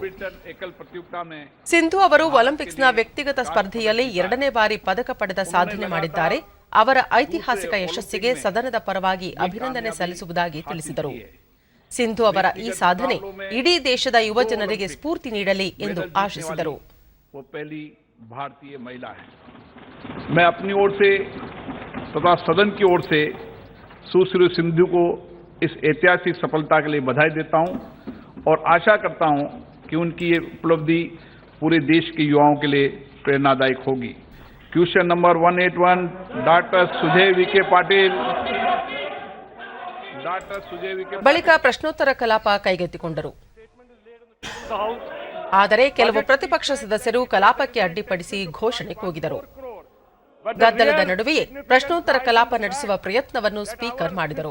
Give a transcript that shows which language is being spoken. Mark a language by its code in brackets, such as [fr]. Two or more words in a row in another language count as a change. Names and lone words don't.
[kn] ಸಿಂಧು ಅವರು ಒಲಿಂಪಿಕ್ಸ್ನ ವ್ಯಕ್ತಿಗತ ಸ್ಪರ್ಧೆಯಲ್ಲಿ 2ನೇ ಬಾರಿ ಪದಕ ಪಡೆದ ಸಾಧನೆ ಮಾಡಿದ್ದಾರೆ. ಅವರ ಐತಿಹಾಸಿಕ ಯಶಸ್ಸಿಗೆ ಸದನದ ಪರವಾಗಿ ಅಭಿನಂದನೆ ಸಲ್ಲಿಸುವುದಾಗಿ ತಿಳಿಸಿದರು. ಸಿಂಧು ಅವರ ಈ ಸಾಧನೆ ಇಡೀ ದೇಶದ ಯುವ ಜನರಿಗೆ ಸ್ಫೂರ್ತಿ ನೀಡಲಿ ಎಂದು ಆಶಿಸಿದರು. [hi] भारतीय महिला है। मैं अपनी ओर से तथा सदन की ओर से सुश्री सिंधु को इस ऐतिहासिक सफलता के लिए बधाई देता हूं और आशा करता हूं कि उनकी ये उपलब्धि पूरे देश के युवाओं के लिए प्रेरणादायक होगी। [en] Question number 181 Doctor सुजय विखे पाटिल. [kn] ಬಳಿಕ ಪ್ರಶ್ನೋತ್ತರ ಕಲಾಪ ಕೈಗೆತ್ತಿಕೊಂಡರು. ಆದರೆ ಕೆಲವು ಪ್ರತಿಪಕ್ಷ ಸದಸ್ಯರು ಕಲಾಪಕ್ಕೆ ಅಡ್ಡಿಪಡಿಸಿ ಘೋಷಣೆ ಕೂಗಿದರು. ಗದ್ದಲದ ನಡುವೆಯೇ ಪ್ರಶ್ನೋತ್ತರ ಕಲಾಪ ನಡೆಸುವ ಪ್ರಯತ್ನವನ್ನು ಸ್ಪೀಕರ್ ಮಾಡಿದರು.